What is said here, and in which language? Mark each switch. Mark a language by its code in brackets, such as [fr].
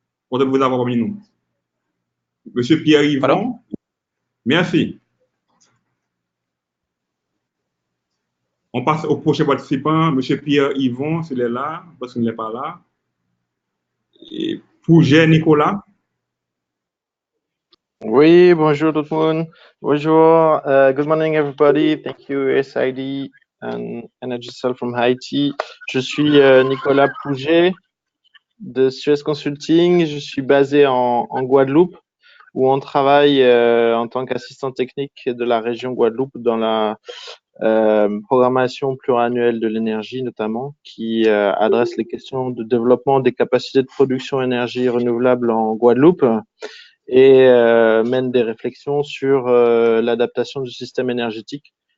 [fr] Content de vous avoir parmi nous. Monsieur Pierre Yvon. Merci. On passe au prochain participant, Monsieur Pierre Yvon, s'il est là, parce qu'il n'est pas là. Et Pouget Nicolas. Oui, bonjour tout le monde. Bonjour. [en] Good morning, everybody. Thank you, SID and Energy Cell from Haiti. [fr] Je suis Nicolas Pouget de Suez Consulting. Je suis basé en Guadeloupe, où on travaille en tant qu'assistant technique de la région Guadeloupe dans la programmation pluriannuelle de l'énergie, notamment, qui adresse les questions de développement des capacités de production d'énergie renouvelable en Guadeloupe et mène des réflexions sur l'adaptation du système énergétique.